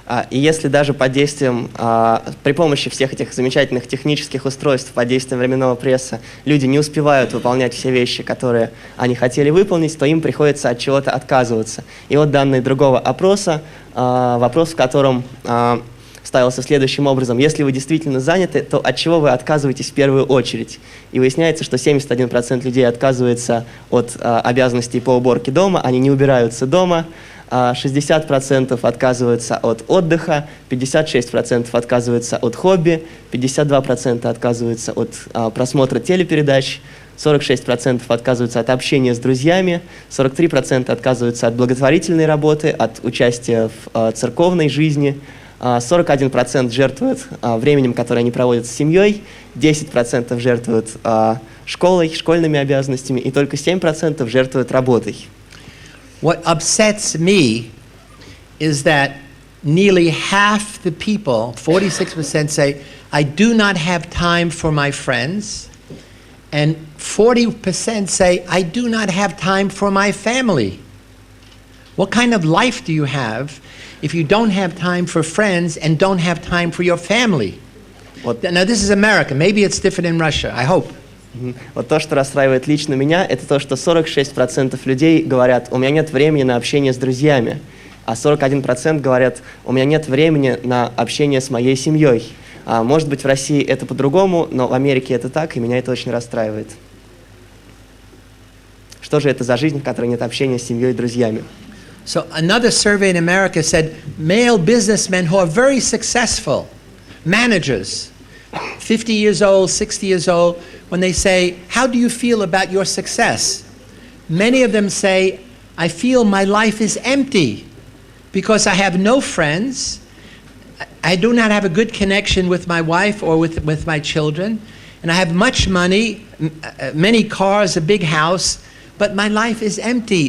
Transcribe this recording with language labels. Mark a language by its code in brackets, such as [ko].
[ru] И если даже под действием, при помощи всех этих замечательных технических устройств, под действием временного пресса, люди не успевают выполнять все вещи, которые они хотели выполнить, то им приходится от чего-то отказываться. И вот данные другого опроса, вопрос в котором ставился следующим образом: если вы действительно заняты, то от чего вы отказываетесь в первую очередь? И выясняется, что 71% людей отказывается от обязанностей по уборке дома, они не убираются дома. 60% отказываются от отдыха, 56% отказываются от хобби, 52% отказываются от просмотра телепередач, 46% отказываются от общения с друзьями, 43% отказываются от благотворительной работы, от участия в церковной жизни, 41% жертвуют временем, которое они проводят с семьей, 10% жертвуют школой, школьными обязанностями, и только 7% жертвуют работой. [en] What upsets me is that nearly half the people, 46%, say, I do not have time for my friends, and 40% say, I do not have time for my family. What kind of life do you have if you don't have time for friends and don't have time for your family? Now, this is America. Maybe it's different in Russia, I hope. [ru] Вот то, что расстраивает лично меня, это то, что 46% людей говорят: у меня нет времени на общение с друзьями, а 41% говорят: у меня нет времени на общение с моей семьей. Может быть, в России это по-другому, но в Америке это так, и меня это очень расстраивает. Что же это за жизнь, в которой нет общения с семьей и друзьями? [en] So another survey in America said male businessmen who are very successful, managers, 50 years old, 60 years old, when they say, how do you feel about your success? Many of them say, I feel my life is empty because I have no friends, I do not have a good connection with my wife or with my children, and I have much money, many cars, a big house, but my life is empty.